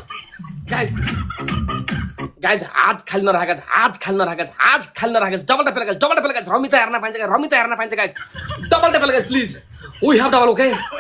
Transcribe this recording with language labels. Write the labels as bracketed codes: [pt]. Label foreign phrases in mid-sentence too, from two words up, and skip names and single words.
[en] Guys, [ne] हात खाली नराख [en] guys, double tap, guys, Ramita [ne] हेर्न पाइन्छ [en] guys, double tap, guys, please, we have double, okay,